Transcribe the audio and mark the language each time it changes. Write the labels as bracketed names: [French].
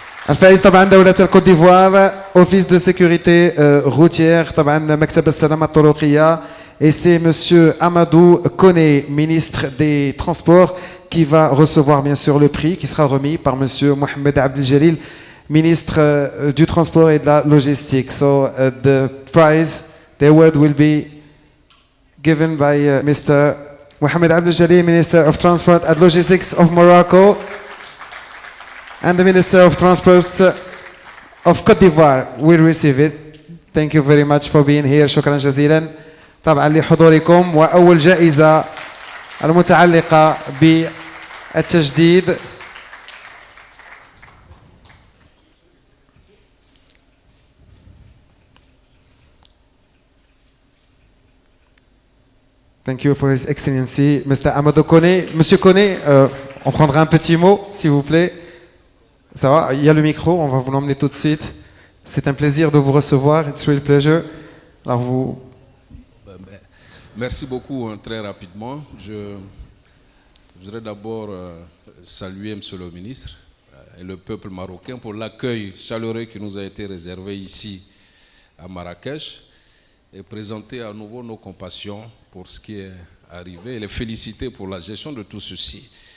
[Arabic] الفائز طبعا دولة الكوت ديفوار Office de sécurité routière طبعا مكتب السلامة الطرقية. [French] Et c'est monsieur Amadou Koné, ministre des Transports, qui va recevoir bien sûr le prix qui sera remis par monsieur Mohamed Abdeljalil, ministre du Transport et de la Logistique. [English] So the prize, the award will be given by Mr. Mohamed Abdeljalil, Minister of Transport and Logistics of Morocco, and the Minister of Transport of Côte d'Ivoire will receive it. Thank you very much for being here. [Arabic] شكرا جزيلا طبعا لحضوركم. وأول جائزة المتعلقة بالتجديد [English] Thank you for His Excellency, Mr. Amadou Koné. [French] Monsieur Koné, on prendra un petit mot, s'il vous plaît. Ça va, il y a le micro, on va vous l'emmener tout de suite. C'est un plaisir de vous recevoir. [English] It's a real pleasure. [French] Alors vous... Merci beaucoup, très rapidement. Je voudrais d'abord saluer Monsieur le ministre et le peuple marocain pour l'accueil chaleureux qui nous a été réservé ici à Marrakech et présenter à nouveau nos compassions pour ce qui est arrivé et les féliciter pour la gestion de tout ceci.